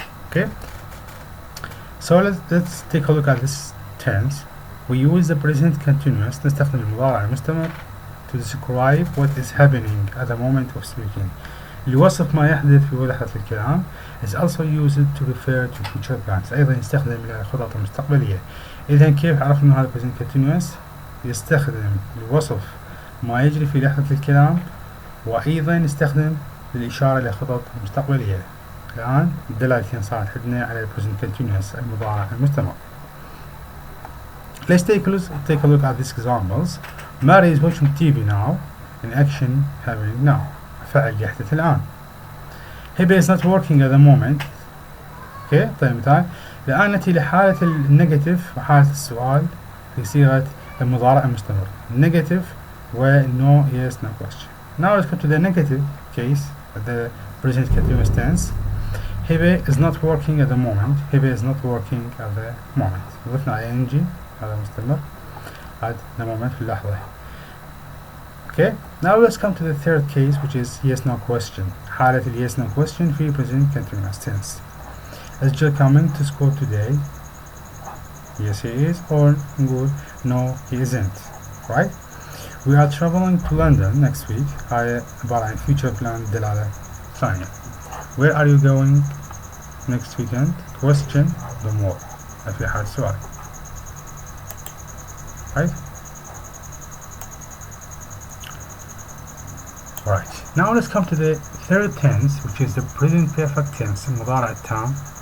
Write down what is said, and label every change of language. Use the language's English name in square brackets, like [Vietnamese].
[English] Okay, so let's take a look at this tense. We use the present continuous [Arabic] نستخدم المضارع المستمر [English] to describe what is happening at the moment of speaking [Arabic] لوصف ما يحدث في لحظة الكلام. [English] is also used to refer to future plans [Arabic] أيضا يستخدم للخطط المستقبلية. إذا كيف عرفنا هذا [English] present continuous؟ [Arabic] يستخدم لوصف ما يجري في لحظة الكلام وأيضا يستخدم للإشارة إلى خطط مستقبلية. الآن الدلالتين صارت عندنا على [English] present continuous [Arabic] المضارع المستمر. [English] Let's take a look at these examples. Mary is watching TV now. In action happening now. [Arabic] فعل يحدث الآن. [English] Hebe is not working at the moment. [Arabic] Okay, طيب مثال. الآن نأتي لحالة النيجاتيف وحالة السؤال في صيغة المضارع المستمر. [English] Negative و no, yes, no question. Now let's go to the negative case, the present continuous tense. Hebe is not working at the moment. Hebe is not working at the moment. [Arabic] ضفنا ing هذا مستمر [English] at the moment [Arabic] في اللحظة. [English] Okay, now let's come to the third case which is yes no question. حالة ال yes no question في present continuous tense. Is Jill coming to school today? Yes he is, or نقول no he isn't. Right? We are traveling to London next week. [Arabic] هاي عبارة عن future plan دلالة ثانية. [English] Where are you going next weekend? Question the more. [Arabic] في حال سؤال. [English] Right? Right. Now let's come to the third tense which is the present perfect tense [Arabic] المضارع التام.